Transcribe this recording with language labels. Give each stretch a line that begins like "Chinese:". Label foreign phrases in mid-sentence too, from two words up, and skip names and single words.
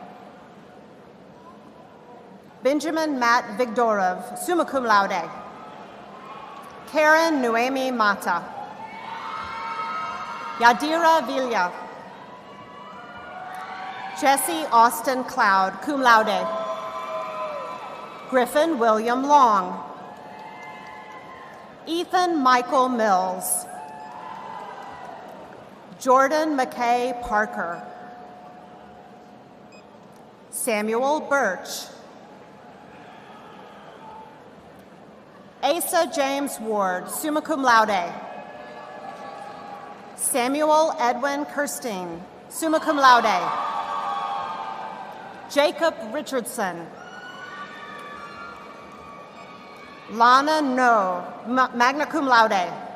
English: Benjamin Matt Vigdorov,
Latin: summa cum laude.
English: Karen Noemi Mata. Yadira Villa. Jesse Austin Cloud,
Latin: cum laude.
English: Griffin William Long. Ethan Michael Mills. Jordan McKay Parker. Samuel Birch. Asa James Ward,
Latin: summa cum laude.
English: Samuel Edwin Kirstein,
Latin: summa cum laude.
English: Jacob Richardson. Lana No,
Latin: magna cum laude.